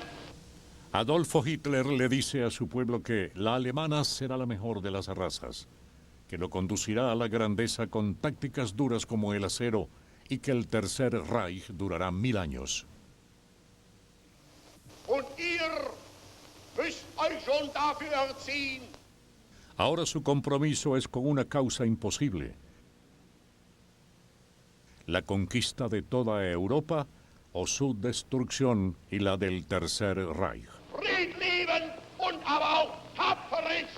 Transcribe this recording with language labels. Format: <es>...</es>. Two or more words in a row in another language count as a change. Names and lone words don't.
<es>Adolfo Hitler le dice a su pueblo que la alemana será la mejor de las razas, que lo conducirá a la grandeza con tácticas duras como el acero y que el Tercer Reich durará 1000 años.</es> <de>Und ihr müsst euch schon dafür erziehen.</de> <es>Ahora su compromiso es con una causa imposible: la conquista de toda Europa o su destrucción y la del Tercer Reich.</es> <de>Friedlieben und aber auch tapfer ist.</de>